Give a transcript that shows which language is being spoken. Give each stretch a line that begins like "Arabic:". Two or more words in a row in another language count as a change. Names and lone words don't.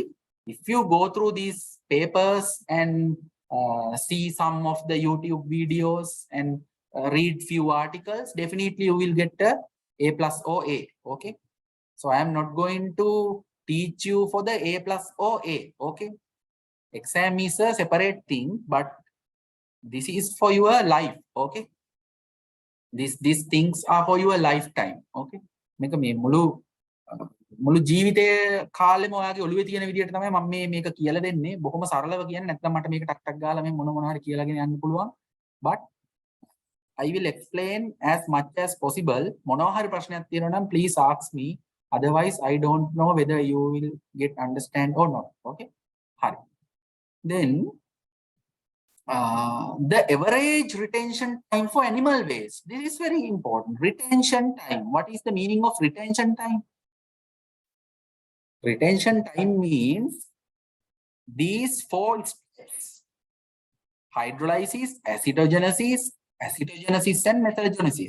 English: If you go through these papers and see some of the YouTube videos and read few articles, definitely you will get a plus or A. Okay, so I am not going to teach you for the A plus or A. Okay, exam is a separate thing, but this is for your life. Okay, these things are for your lifetime.
Sinhala: Okay, මේක මේ මුළු ජීවිතේ කාලෙම ඔයාගේ ඔළුවේ තියෙන විදියට තමයි මම මේක කියලා දෙන්නේ. බොහොම සරලව කියන්නේ, නැත්නම් මට මේක ටක් ටක් ගාලා මේ මොන හරි කියලාගෙන යන්න පුළුවන්.
English: But I will explain as much as possible.
Sinhala: මොනවා හරි ප්‍රශ්නයක් තියෙනවා නම්
English: please ask me. Otherwise I don't know whether you will get understand or not. Okay, hari. Then the average retention time for animal waste, this is very important. Retention time, what is the meaning of retention time? Retention time means these 4 steps: hydrolysis, acidogenesis and metagenesis.